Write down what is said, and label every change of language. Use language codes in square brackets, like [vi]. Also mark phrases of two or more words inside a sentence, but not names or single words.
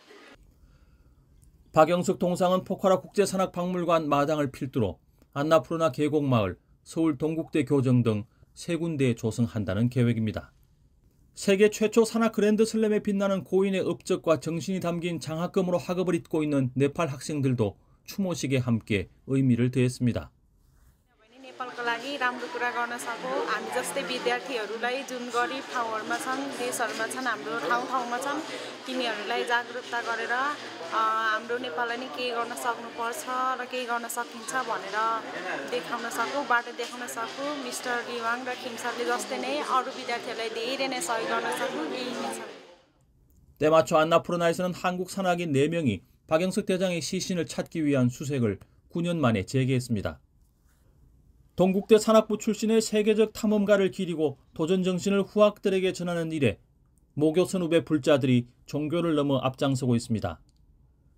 [ko] 박영석 동상은 포카라 국제산악박물관 마당을 필두로 안나푸르나 계곡마을, 서울 동국대 교정 등 세 군데에 조성한다는 계획입니다. 세계 최초 산악 그랜드 슬램에 빛나는 고인의 업적과 정신이 담긴 장학금으로 학업을 잇고 있는 네팔 학생들도 추모식에 함께 의미를 더했습니다. [ne] नेपालको लागि राम्रो कुरा गर्न सकौँ हामी जस्तै विद्यार्थीहरूलाई जुन गरिब ठाउँहरूमा छन् देशहरूमा छन् हाम्रो ठाउँमा छन् तिनीहरूलाई जागरुकता गरेर हाम्रो नेपाललाई नि के गर्न सक्नुपर्छ र के गर्न सकिन्छ भनेर देखाउन सकौँ बाटो देखाउन सकौँ मिस्टर लिवाङ र खिमसरले जस्तै नै अरू विद्यार्थीहरूलाई धेरै नै सहयोग गर्न सकौँ यही नै छ. [ko] 때마쳐 안나푸르나에서는 한국 산악인 4명이 박영석 대장의 시신을 찾기 위한 수색을 9년 만에 재개했습니다. 동국대 산악부 출신의 세계적 탐험가를 기리고 도전 정신을 후학들에게 전하는 일에 모교 선후배 불자들이 종교를 넘어 앞장서고 있습니다.